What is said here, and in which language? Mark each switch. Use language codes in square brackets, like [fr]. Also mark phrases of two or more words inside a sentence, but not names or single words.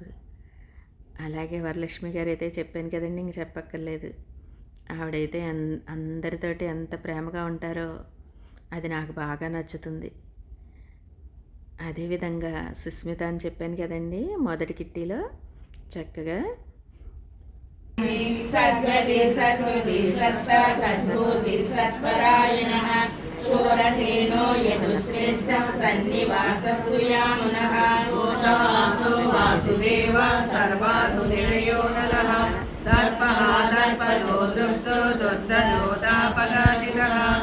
[te] అలాగే వరలక్ష్మి గారు అయితే చెప్పాను కదండి, ఇంక చెప్పక్కర్లేదు. ఆవిడైతే అందరితోటి ఎంత ప్రేమగా ఉంటారో అది నాకు బాగా నచ్చుతుంది. అదేవిధంగా సుస్మిత అని చెప్పాను కదండి, మొదటి కిట్టీలో చక్కగా [sa] सद्गति सद्गति सत्ता सद्भूति सत्परायणः शूरसेनो यदुश्रेष्ठः सन्निवासस्तु यामुनः भूतवासो वासुदेव सर्वासु निलयो नरः दर्पः दर्पदो दृष्टो दुर्दलोदापगाजितः